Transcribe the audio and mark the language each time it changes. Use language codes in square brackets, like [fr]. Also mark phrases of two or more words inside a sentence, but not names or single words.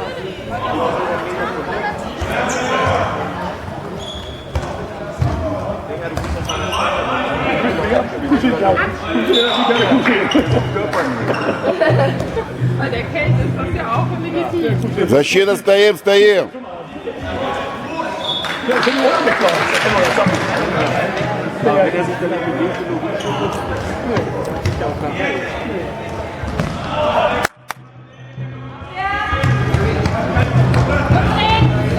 [de] Bei der Kälte ist das ja auch legitim. [ru] Защита, стоим, стоим! [de] Wenn er sich dann bewegt, ist auch kein Fall.